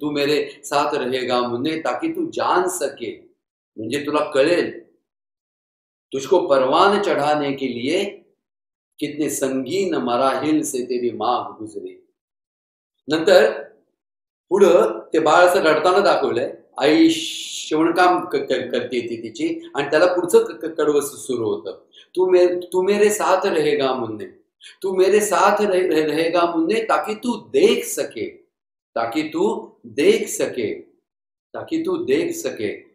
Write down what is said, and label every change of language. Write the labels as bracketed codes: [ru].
[hi] तू मेरे साथ रहेगा मुन्ने, ताकि तू जान सके, [mr] म्हणजे तुला कळेल. [hi] तुझको परवान चढ़ाने के लिए कितने संगीन मराहिल से तेरी माँ गुजरी. [mr] नंतर पुढं ते बाळ असं रडताना दाखवलंय. आई शिवणकाम करते ती तिची आणि त्याला पुढचं कडवं सुरू होतं. [hi] तू मेरे साथ रहेगा मुन्ने, तू मेरे साथ रहेगा मुन्ने, ताकि तू देख सके, ताकि तू देख सके, ताकि तू देख सके.